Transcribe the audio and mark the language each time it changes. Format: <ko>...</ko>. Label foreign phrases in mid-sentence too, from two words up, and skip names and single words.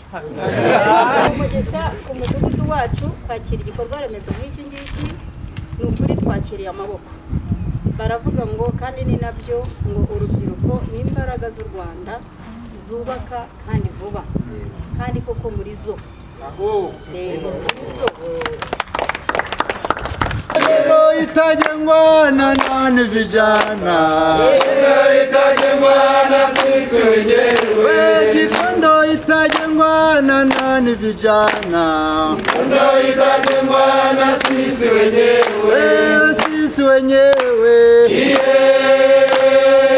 <rw>Umugisha ku mudugudu wacu kwakira igikorwa remezo nk'iki ngiki, ni ukuri twakiriye amaboko. Baravuga ngo kandi ni nabyo ngo urubyiruko ni imbaraga z'u Rwanda zubaka kandi vuba, kandi koko muri zo</rw> <sw>itajengwa na nani vijana, itajengwa na sisi wenyewe, Gikondo itajengwa na nani vijana, Gikondo itajengwa na sisi wenyewe, sisi wenyewe, yeah.</sw>